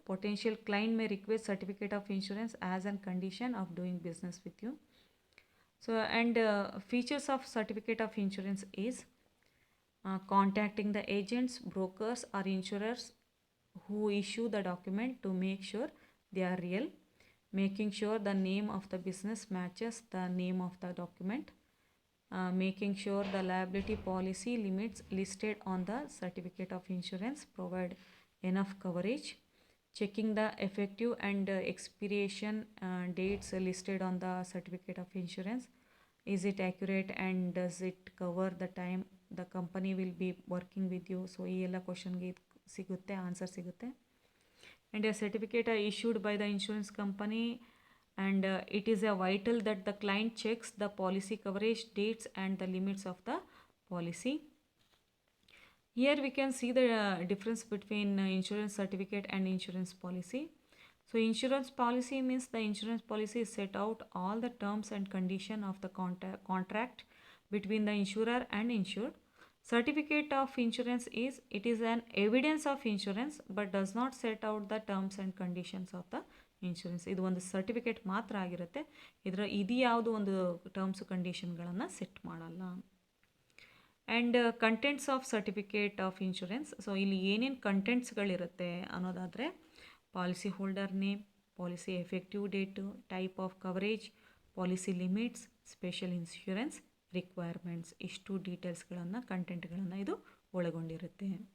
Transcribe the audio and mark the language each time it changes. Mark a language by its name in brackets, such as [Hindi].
[English] Potential client may request certificate of insurance as an condition of doing business with you. So and features of certificate of insurance is contacting the agents, brokers or insurers who issue the document to make sure they are real, making sure the name of the business matches the name of the document, making sure the liability policy limits listed on the certificate of insurance provide enough coverage, checking the effective and expiration dates listed on the certificate of insurance. Is it accurate and does it cover the time the company will be working with you? [Kannada] So ಈ ಎಲ್ಲ ಕ್ವಶನ್ಗೆ ಸಿಗುತ್ತೆ, answer ಸಿಗುತ್ತೆ. [English] And a certificate issued by the insurance company and it is a vital that the client checks the policy coverage dates and the limits of the policy. Here we can see the difference between insurance certificate and insurance policy. So insurance policy means the insurance policy set out all the terms and condition of the contract between the insurer and insured. Certificate of insurance is an evidence of insurance but does not set out the terms and conditions of the insurance. [Kannada] ಇದು ಒಂದು certificate ಮಾತ್ರ ಆಗಿರುತ್ತೆ, ಇದು ಯಾವುದು ಒಂದು terms ಕಂಡೀಷನ್ಗಳನ್ನು set ಮಾಡಲ್ಲ. And [English] Contents of certificate of insurance. [Kannada] So ಇಲ್ಲಿ ಏನೇನು ಕಂಟೆಂಟ್ಸ್ಗಳಿರುತ್ತೆ ಅನ್ನೋದಾದರೆ policy holder name, policy effective date, type of coverage, policy limits, special insurance requirements, ಇಷ್ಟು ಡೀಟೇಲ್ಸ್ಗಳನ್ನು ಕಂಟೆಂಟ್ಗಳನ್ನು ಇದು ಒಳಗೊಂಡಿರುತ್ತೆ.